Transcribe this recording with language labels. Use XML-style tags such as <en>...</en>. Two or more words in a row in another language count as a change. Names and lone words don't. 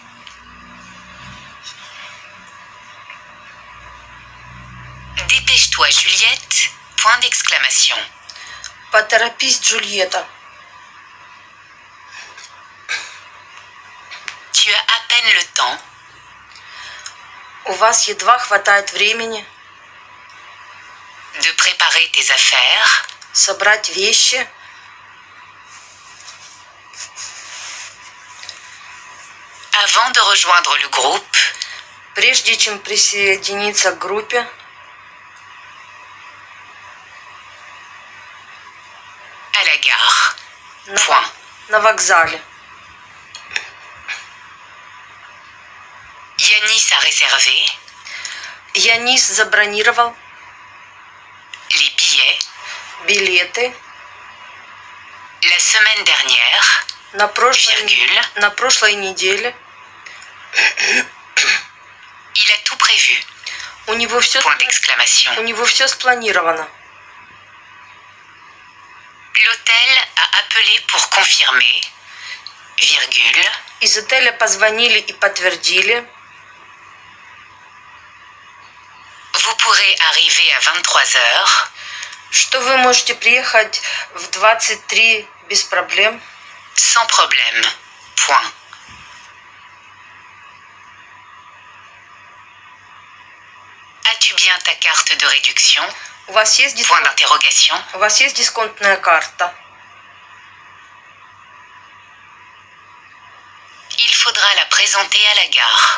<fr>Dépêche-toi, Juliette. Point d'exclamation.</fr> <ru>Поторопись, Джульетта.</ru> <fr>Tu as à peine le temps.</fr> <ru>У вас едва хватает времени</ru> <fr>De préparer tes affaires.</fr> <ru>собрать вещи,</ru> <fr>Avant de rejoindre le groupe.</fr> <ru>прежде чем присоединиться к группе,</ru> <fr>À la gare.</fr> <ru>на, Point. на вокзале.</ru> <fr>Yanis a réservé</fr> <ru>Янис забронировал</ru> <fr>les billets</fr> <ru>билеты</ru> <fr>la semaine dernière,</fr> <ru>на virgule. прошлой неделе.</ru> <fr>Il a tout prévu.</fr> <ru>У него</ru> <fr>Point d'exclamation.</fr> <ru>все спланировано.</ru> <fr>L'hôtel a appelé pour confirmer, virgule.</fr> <ru>Из отеля позвонили и подтвердили.</ru> <fr>Vous pourrez arriver à 23 heures</fr> <ru>Что вы можете приехать в 23 без проблем,</ru> <fr>sans problème. Point. As-tu bien ta carte de réduction?</fr> <ru>у вас есть</ru> <fr>Point d'interrogation.</fr> <ru>у вас есть дисконтная карта.</ru> <fr>Il faudra la présenter à la gare.</fr>